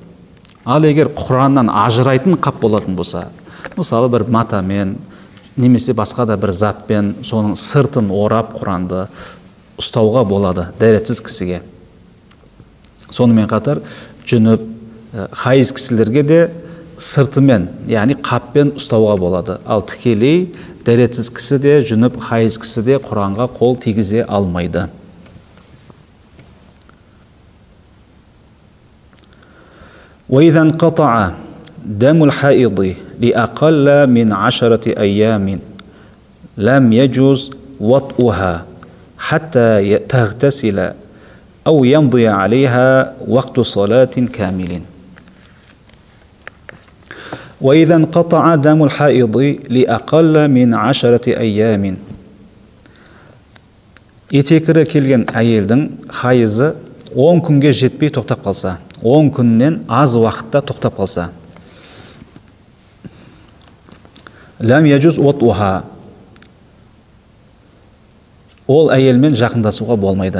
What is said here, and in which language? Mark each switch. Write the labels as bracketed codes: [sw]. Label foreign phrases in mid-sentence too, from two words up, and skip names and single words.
[kk] Ал егер Құраннан ажырайтын қап болатын болса, мысалы бір матамен, немесе басқа да бір затпен соның сыртын орап Құранды ұстауға болады дәретсіз кісіге. Сонымен қатар жүніп, хайыз кісілерге де сыртымен, яғни қаппен ұстауға болады. Ал тікелей дәретсіз кісі де, жүніп, хайыз кісі де Құранға қол тигізе алмайды. [ar] وإذا انقطع دم الحائض لأقل من 10 أيام لم يجوز وطئها حتى تغتسل أو يمضي عليها وقت صلاة كامل. وإذا انقطع دم الحائض لأقل من 10 أيام. [kk] Етекірі келген әйелдің хайызы 10 күнге жетпей тоқтап қалса, 10 күннен аз уақытта тоқтап қалса, [ar] لم يجوز وطئها, [kk] ол әйелмен жақындасуға болмайды.